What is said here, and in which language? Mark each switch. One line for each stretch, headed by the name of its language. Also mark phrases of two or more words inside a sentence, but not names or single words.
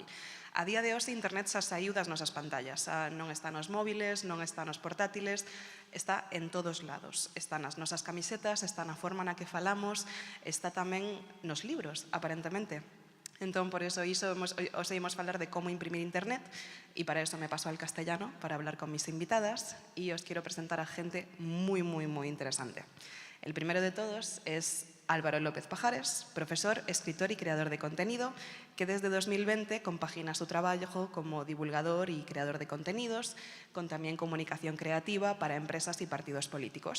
Galician: A día de hoxe, internet xa saiu das nosas pantallas. Non está nos móviles, non está nos portátiles, está en todos lados. Está nas nosas camisetas, está na forma na que falamos, está tamén nos libros, aparentemente. Entón, por eso os ímos falar de como imprimir internet,
Spanish: y para eso me paso al castellano para hablar con mis invitadas, y os quiero presentar a gente muy, muy, muy interesante. El primero de todos es Álvaro López Pajares, profesor, escritor y creador de contenido, que desde 2020 compagina su trabajo como divulgador y creador de contenidos, con también comunicación creativa para empresas y partidos políticos.